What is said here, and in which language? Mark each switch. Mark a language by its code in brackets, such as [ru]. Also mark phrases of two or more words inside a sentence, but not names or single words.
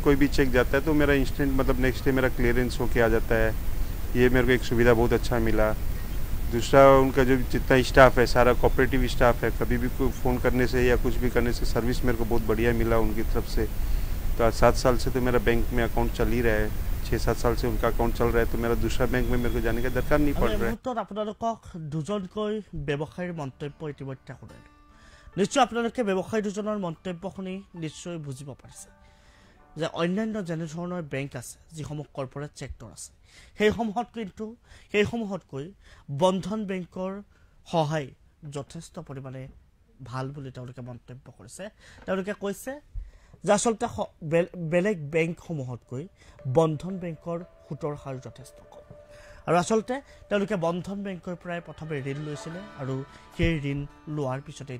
[hi] कोई भी चेक जाता है तो मेरा इंस्टेंट मतलब [en] next day [hi] मेरा क्लियरेंस होके आ जाता है ये मेरे को एक सुविधा बहुत अच्छा मिला दूसरा उनका जो जितना स्टाफ है सारा [en] cooperative staff [hi] है कभी भी कोई फ़ोन करने से या कुछ भी करने से सर्विस मेरे को बहुत बढ़िया मिला उनकी तरफ से तो आज 7 साल से तो मेरा बैंक में अकाउंट चल ही रहा है 6-7 साल से उनका अकाउंट चल रहा है तो मेरा दूसरा बैंक में मेरे को जाने का दरकार नहीं पड़ रहा है [as] আপোনালোকক দুজনকৈ ব্যৱসায়ীৰ মন্তব্য ইতিমধ্যে শুনাইলো নিশ্চয় আপোনালোকে ব্যৱসায়ী দুজনৰ মন্তব্য শুনি নিশ্চয় বুজিব পাৰিছে যে অন্যান্য যেনে ধৰণৰ বেংক আছে যিসমূহ [en] corporate sector [as] আছে সেইসমূহতকৈ বন্ধন বেংকৰ সহায় যথেষ্ট পৰিমাণে ভাল বুলি তেওঁলোকে মন্তব্য কৰিছে তেওঁলোকে কৈছে যে আচলতে বেলেগ বেংকসমূহতকৈ বন্ধন বেংকৰ সুতৰ হাৰ যথেষ্ট কম আৰু আচলতে তেওঁলোকে বন্ধন বেংকৰ পৰাই প্ৰথমে ঋণ লৈছিলে আৰু সেই ঋণ লোৱাৰ পিছতেই